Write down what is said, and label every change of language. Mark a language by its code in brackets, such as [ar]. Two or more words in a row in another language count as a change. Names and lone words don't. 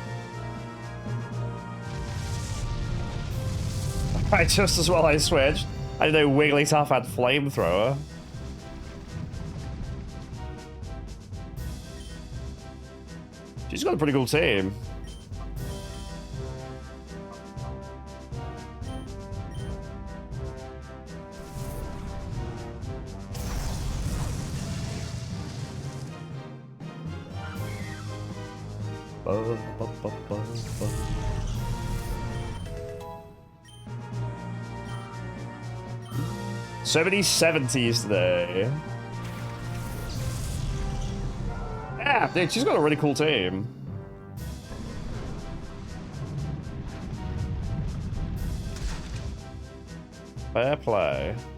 [en] Right, just as well I switched. I didn't know Wigglytuff had flamethrower. She's got a pretty cool team. Ba, ba, ba, ba, ba. 70s today. Yeah, dude, she's got a really cool team. Fair play.